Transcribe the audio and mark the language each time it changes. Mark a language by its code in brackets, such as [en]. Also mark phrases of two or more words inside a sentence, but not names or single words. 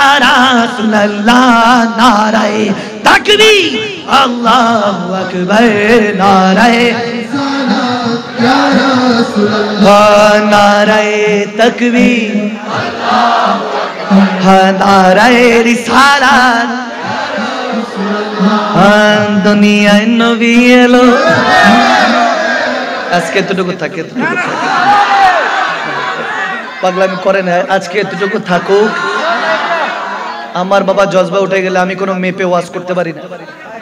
[ur] رسول اللہ، نعرہ تکبیر اللہ اکبر، نعرہ رسالت یا رسول اللہ، نعرہ تکبیر اللہ اکبر، نعرہ رسالت یا رسول اللہ، دنیا نبی [bn] এলো আজকে এতটুকু থাকে পাগলামি করে না, আজকে এতটুকু থাকুক। আমার বাবা জজবা উঠে গেলে আমি কোনো মেপে ওয়াজ করতে পারি না।